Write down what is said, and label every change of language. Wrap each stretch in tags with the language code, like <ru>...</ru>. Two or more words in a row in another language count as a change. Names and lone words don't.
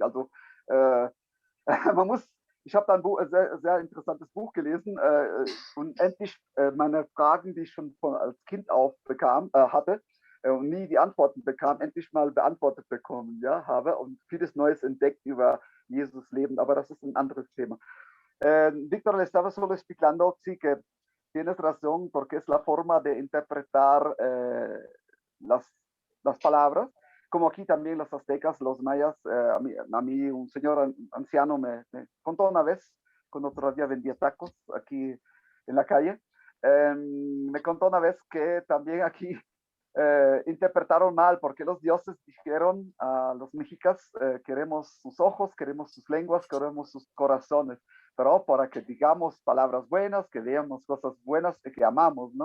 <de>Also ich habe da ein sehr, sehr interessantes Buch gelesen und endlich meine Fragen, die ich schon als Kind auf hatte und nie die Antworten bekam, endlich mal beantwortet bekommen, ja, habe und vieles Neues entdeckt über Jesus Leben, aber das ist ein anderes Thema.</de> <es>Víctor, le estaba solo explicando, sí, que tienes razón, porque es la forma de interpretar las palabras, como aquí también los aztecas, los mayas. A mí un señor anciano me contó una vez, cuando todavía vendía tacos aquí en la calle, me contó una vez que también aquí interpretaron mal, porque los dioses dijeron a los mexicas, queremos sus ojos, queremos sus lenguas, queremos sus corazones, pero para que digamos palabras buenas, que veamos cosas buenas y que amamos, ¿no?</es>